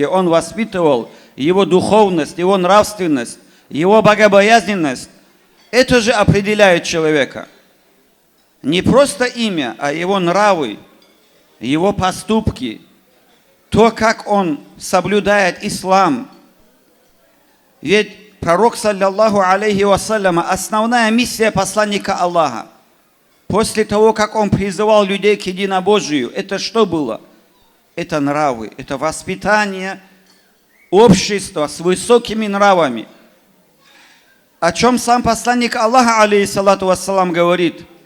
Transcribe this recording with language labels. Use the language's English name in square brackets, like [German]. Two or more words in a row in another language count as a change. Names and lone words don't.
[Russian] Он воспитывал его духовность, его нравственность, его богобоязненность. Это же определяет человека. Не просто имя, а его нравы, его поступки, то, как он соблюдает ислам. Ведь пророк, [Arabic] صلى الله عليه وسلم, [Russian] основная миссия посланника Аллаха, после того, как он призывал людей к единобожию, это что было? Это нравы, это воспитание общества с высокими нравами. О чем сам посланник Аллаха, [Arabic] عليه الصلاة والسلام, [Russian] говорит?